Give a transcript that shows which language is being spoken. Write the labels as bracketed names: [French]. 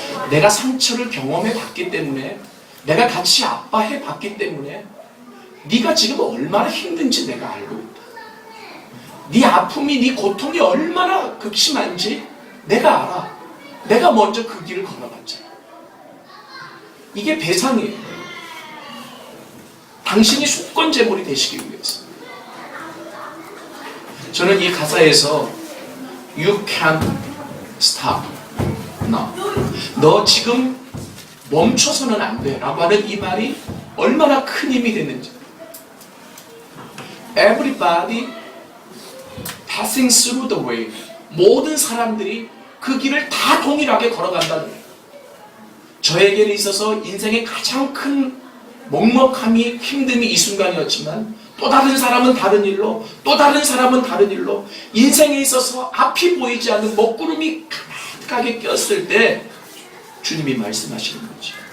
[Korean] 내가 상처를 경험해 봤기 때문에, 내가 같이 아파해 봤기 때문에 네가 지금 얼마나 힘든지 내가 알고 있다. 네 아픔이, 네 고통이 얼마나 극심한지 내가 알아. 내가 먼저 그 길을 걸어갔잖아. 이게 배상이에요. 당신이 속건제물이 되시기 위해서. 저는 이 가사에서 [English] You can't stop now. [Korean] 너 지금 멈춰서는 안 돼 라고 하는 이 말이 얼마나 큰 힘이 됐는지. [English] Everybody passing through the way. [Korean] 모든 사람들이 그 길을 다 동일하게 걸어간다는 거예요. 저에게는 있어서 인생의 가장 큰 먹먹함이, 힘듦이 이 순간이었지만 또 다른 사람은 다른 일로, 또 다른 사람은 다른 일로 인생에 있어서 앞이 보이지 않는 먹구름이 가득하게 꼈을 때 주님이 말씀하시는 거지.